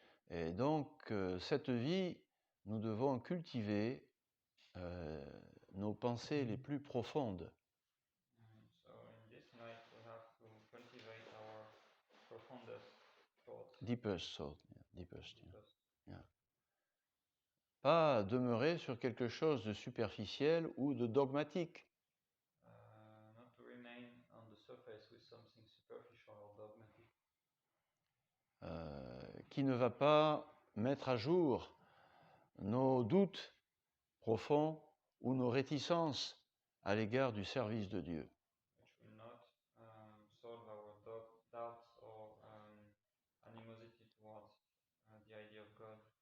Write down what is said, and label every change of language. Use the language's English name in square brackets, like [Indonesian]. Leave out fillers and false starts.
[French] Et donc, cette vie, nous devons cultiver nos pensées les plus profondes. [English] So in this life we have to cultivate our profoundest thoughts. Deepest thought, deepest. Deepest. [French] Pas demeurer sur quelque chose de superficiel ou de dogmatique. [English] Not to remain on the surface with something superficial or dogmatic. [French] Qui ne va pas mettre à jour nos doutes profonds ou nos réticences à l'égard du service de Dieu. [English] Which will not solve our doubts or animosity towards the idea of God.